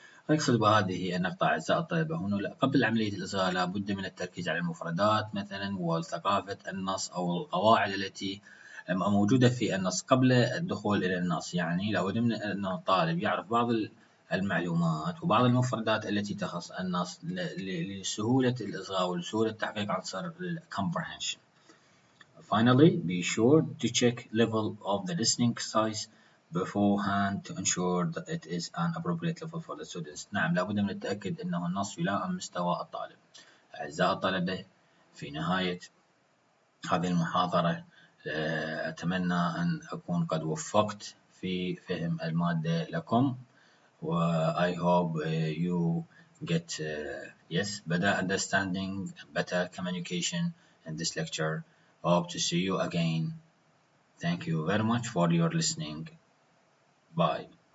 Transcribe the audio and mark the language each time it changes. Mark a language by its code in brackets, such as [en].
[ar] أقصد بهذه النقطة أعزائي الطلبة هنا قبل عملية الإصغاء لابد من التركيز على المفردات مثلا وثقافة النص أو القواعد التي موجودة في النص قبل الدخول إلى النص، يعني لابد من أن الطالب يعرف بعض المعلومات وبعض المفردات التي تخص النص لسهولة الإصغاء ولسهولة تحقيق عنصر comprehension. [en] Finally, be sure to check level of the listening exercise beforehand to ensure that it is an appropriate level for the students. [ar] نعم لابد من التأكد أنه النص يلائم مستوى الطالب. أعزائي الطلبة، في نهاية هذه المحاضرة أتمنى أن أكون قد وفقت في فهم المادة لكم. [en] I hope you get better understanding, better communication in this lecture. Hope to see you again. Thank you very much for your listening. Bye.